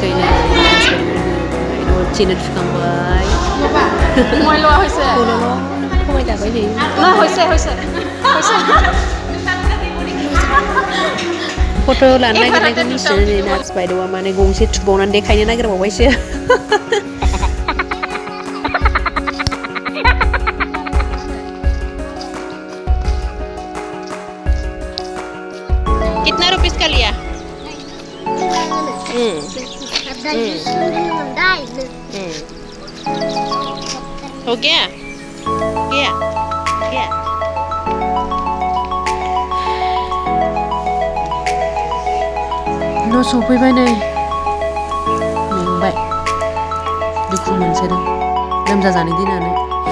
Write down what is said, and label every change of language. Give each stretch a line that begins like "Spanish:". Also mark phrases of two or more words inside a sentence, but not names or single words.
Bodo: थिनो थुखांबाय थगायजाबाय नै फट' लानो नागिरनायखौ मिथिनानै नार्स बायद'आ माने गंसे थुबावनानै देखायनो नागिरबावबायसो
Hindi: कितना रुपीस का लिया हो गया गया गया
Bodo: न' सफैबाय नै मेंबाय दुखु मोनसोदों लोमजाजानो दिनानो